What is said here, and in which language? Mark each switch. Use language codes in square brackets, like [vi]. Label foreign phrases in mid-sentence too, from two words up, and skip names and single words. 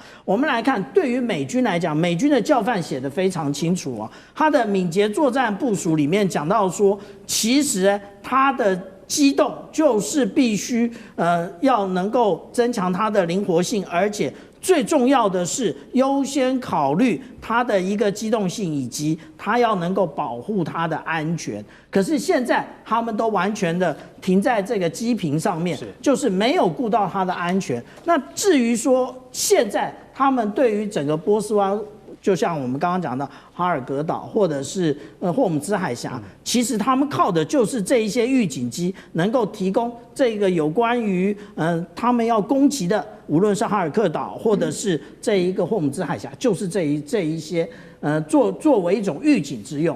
[zh] 我們來看，對於美軍來講，美軍的教範寫得非常清楚啊，他的敏捷作戰部署裡面講到說，其實他的機動就是必須要能夠增強它的靈活性，而且最重要的是優先考慮它的一個機動性，以及它要能夠保護它的安全。可是現在他們都完全的停在這個機坪上面，就是沒有顧到它的安全。那至於說現在他們對於整個波斯灣，就像我們剛剛講的哈爾格島或者是霍姆茲海峽，其實他們靠的就是這一些預警機，能夠提供這個有關於他們要攻擊的，無論是哈爾克島或者是這一個霍姆茲海峽，就是這一些作為一種預警之用。